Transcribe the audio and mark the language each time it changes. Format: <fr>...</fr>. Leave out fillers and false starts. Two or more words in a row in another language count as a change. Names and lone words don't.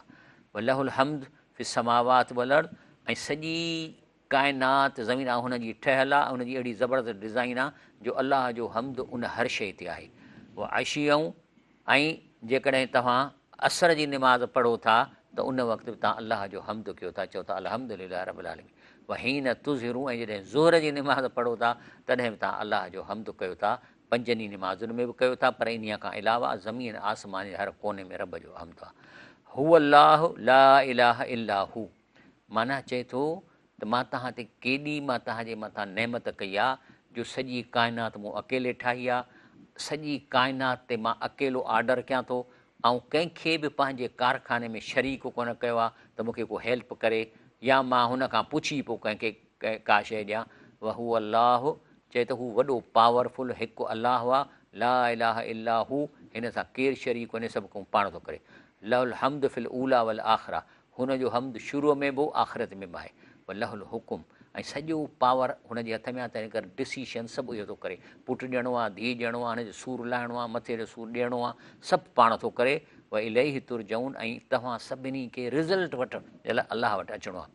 <ar>وله الحمد في السماوات والأرض,</ar> <sd>ऐं सॼी काइनात ज़मीन आहे हुनजी ठहियलु आहे, हुनजी अहिड़ी ज़बरदस्त डिज़ाइन आहे जो अलाह जो हम्द उन हर शइ ते आहे। उहा आशियऊं, ऐं जेकॾहिं तव्हां असर जी निमाज़ पढ़ो था त उन वक़्तु बि तव्हां अलाह जो हम्द कयो था, चओ था</sd> <ar>الحمد لله رب العالمين. وحين تظهرون,</ar> <sd>ऐं जॾहिं ज़ोहर जी निमाज़ पढ़ो था तॾहिं बि तव्हां अलाह जो हम्द कयो था, पंजनि निमाज़ुनि में बि कयो था, पर इन खां अलावा ज़मीन आसमान जे हर कोने में रब जो हम्द आहे।</sd> <ar>هو الله لا إله إلا هو,</ar> <sd>माना चए थो त मां तव्हां ते केॾी मां तव्हांजे मथां नेमत कई आहे जो सॼी काइनात मूं अकेले ठाही आहे, सॼी काइनात ते मां अकेलो ऑर्डर कयां थो, ऐं कंहिंखे बि पंहिंजे कारखाने में शरीक कोन कयो आहे त मूंखे को हेल्प करे या मां हुन खां पुछी पोइ कंहिंखे का शइ ॾियां।</sd> <ar>وهو الله,</ar> <sd>चए त हू वॾो पावरफुल हिकु अलाह आहे,</sd> <ar>لا إله إلا هو,</ar> <sd>हिन सां केरु शरीक कोन्हे, सभु को पाण थो करे।</sd> <ar>له الحمد في الأولى والآخرة,</ar> <sd>हुनजो हम्द शुरूअ में बि आख़िरत में बि आहे।</sd> <ar>وله الحكم,</ar> <sd>ऐं सॼो पावर हुनजे हथ में आहे, तंहिं करे डिसीशन सभु इहो थो करे, पुटु ॾियणो आहे, धीउ ॾियणो आहे, हुनजो सूरु लाहिणो आहे, मथे जो सूरु ॾियणो आहे, सभु पाण थो करे।</sd> <ar>وإليه ترجعون,</ar> <sd>ऐं तव्हां सभिनी खे रिज़ल्ट वठण जे लाइ अलाह वटि अचिणो आहे।</sd>